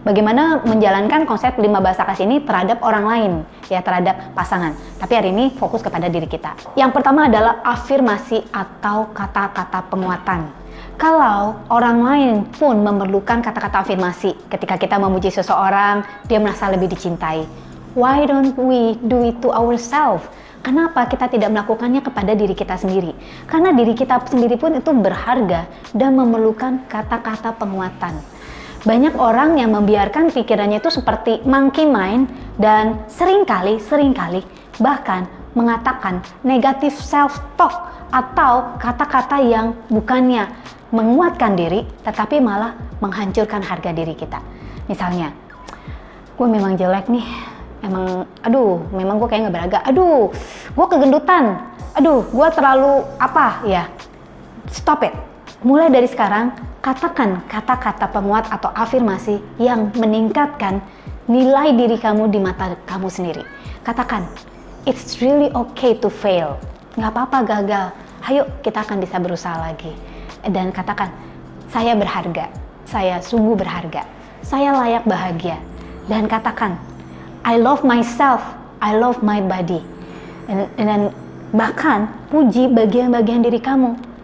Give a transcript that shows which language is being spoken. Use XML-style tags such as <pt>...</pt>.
<id>Bagaimana menjalankan konsep 5 bahasa kasih ini terhadap orang lain, ya terhadap pasangan. Tapi hari ini fokus kepada diri kita. Yang pertama adalah afirmasi atau kata-kata penguatan. Kalau orang lain pun memerlukan kata-kata afirmasi ketika kita memuji seseorang, dia merasa lebih dicintai.</id> <en>Why don't we do it to ourselves?</en> <id>Kenapa kita tidak melakukannya kepada diri kita sendiri? Karena diri kita sendiri pun itu berharga dan memerlukan kata-kata penguatan. Banyak orang yang membiarkan pikirannya itu seperti</id> <en>monkey mind</en> <id>dan seringkali bahkan mengatakan</id> <en>negative self-talk</en> <id>atau kata-kata yang bukannya menguatkan diri tetapi malah menghancurkan harga diri kita. Misalnya, gue memang jelek nih, memang gue kayak gak berharga, gue kegendutan, gue terlalu apa ya.</id> <en>Stop it.</en> <id>Mulai dari sekarang katakan kata-kata penguat atau afirmasi yang meningkatkan nilai diri kamu di mata kamu sendiri. Katakan,</id> <en>it's really okay to fail.</en> <id>Gak apa-apa gagal, ayo kita akan bisa berusaha lagi. Dan katakan, saya berharga, saya sungguh berharga, saya layak bahagia. Dan katakan,</id> <en>I love myself, I love my body.</en> <id>Dan bahkan puji bagian-bagian diri kamu.</id>